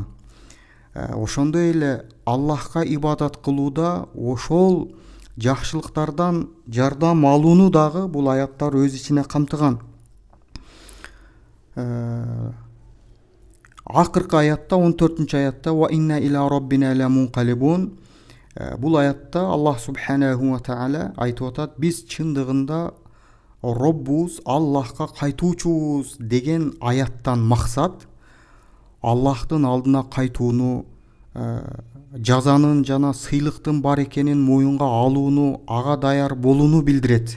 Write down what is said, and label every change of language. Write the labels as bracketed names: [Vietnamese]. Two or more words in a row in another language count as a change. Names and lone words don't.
[Kyrgyz] Ошондой эле Аллахка ибадат кылууда ошол жакшылыктардан жардам алууну дагы бул аяттар өз ичине камтыган. Акыркы аятта, 14-аятта [Arabic] "وإنا إلى ربنا لمنقلبون". [Kyrgyz] Бул аятта Аллах [Arabic] سبحانه وتعالى [Kyrgyz] айтып атат: биз чындыгында Роббубуз Аллахка кайтуучубуз деген аяттан максат Аллахтын алдына кайтууну, жазанын жана сыйлыктын бар экенин моюнга алууну, ага даяр болууну билдирет.